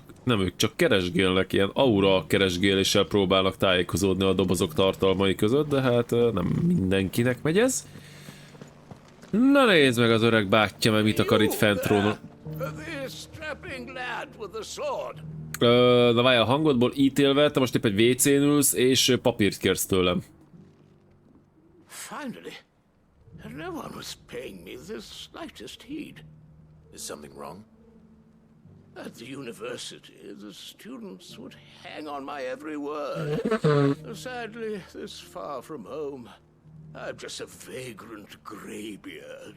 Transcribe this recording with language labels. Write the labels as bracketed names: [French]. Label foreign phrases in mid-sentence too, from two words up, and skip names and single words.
[Hungarian] Nem, ők csak keresgélnek, ilyen aura keresgéléssel próbálnak tájékozódni a dobozok tartalmai között, de hát nem mindenkinek megy ez. Na nézd meg az öreg bátyja, mert mit akar itt fentról. Na várj, a hangodból ítélve, te most épp egy WC-n ülsz, és papírt kérsz tőlem. [English] Finally, no one was paying me the slightest heed. Is something wrong? At the university, the students would hang on my every word. Sadly, this far from home, I'm just a vagrant greybeard.